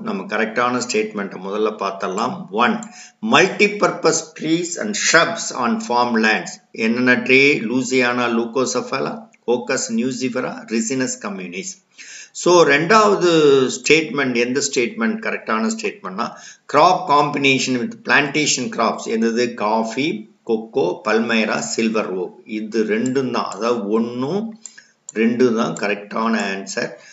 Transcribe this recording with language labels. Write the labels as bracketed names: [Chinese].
[Tamil] நம்ம கரெக்டான ஸ்டேட்மெண்ட் முதல்ல பார்த்தலாம். 1. [English] Multi-purpose trees and shrubs on farmlands. [Tamil] என்னென்ன tree? Louisiana லூகோசெஃபலா, Coaker's nucifera, ricinus communis. So ரெண்டாவது ஸ்டேட்மெண்ட் எந்த ஸ்டேட்மெண்ட் கரெக்டான ஸ்டேட்மெண்ட்னா, graph combination with plantation graphs. எந்தது? Coffee, kho kho, Palmyra, silver okay. இது ரெண்டும் தான், அதாவது 1, 2 தான் கரெக்டான ஆன்சர்.